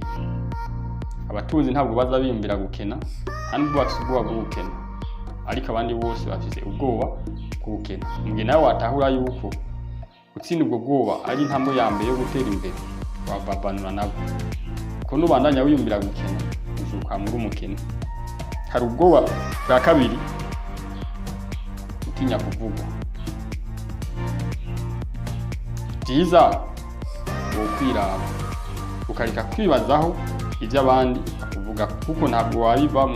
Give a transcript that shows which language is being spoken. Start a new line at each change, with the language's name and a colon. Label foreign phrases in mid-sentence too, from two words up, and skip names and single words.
Rundi: Abatunzi ntabwo baza biyumvira gukena, kandi bafite ubwoba bw'ubukene, ariko abandi bose bafite ubwoba bw'ubukene. Mu gihe nawe watahura yuko gutsinda ubwo bwoba ari intambwe ya mbere yo gutera imbere, wabavanura nabo. Ko nubandanya wiyumvira gukena uzuka muri umukene. Hari ubwoba bwa kabiri, gutinya kuvugwa. Byiza wokwiraba ukareka kwibazaho ibyo abandi bakuvuga, kuko ntabwo wabivamo.